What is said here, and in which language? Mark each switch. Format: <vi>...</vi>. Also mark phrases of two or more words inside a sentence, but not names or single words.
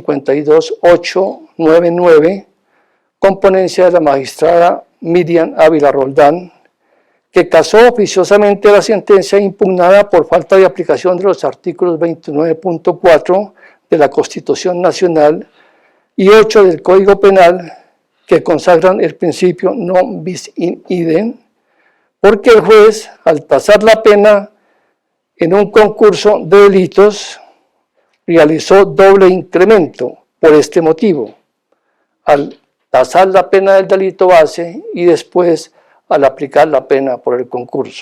<es>52899, con ponencia de la magistrada Miriam Ávila Roldán, que casó oficiosamente la sentencia impugnada por falta de aplicación de los artículos 29.4 de la Constitución Nacional y 8 del Código Penal, que consagran el principio</es> <la>non bis in idem,</la> <es>porque el juez, al tasar la pena en un concurso de delitos, realizó doble incremento por este motivo, al tasar la pena del delito base y después al aplicar la pena por el concurso.</es>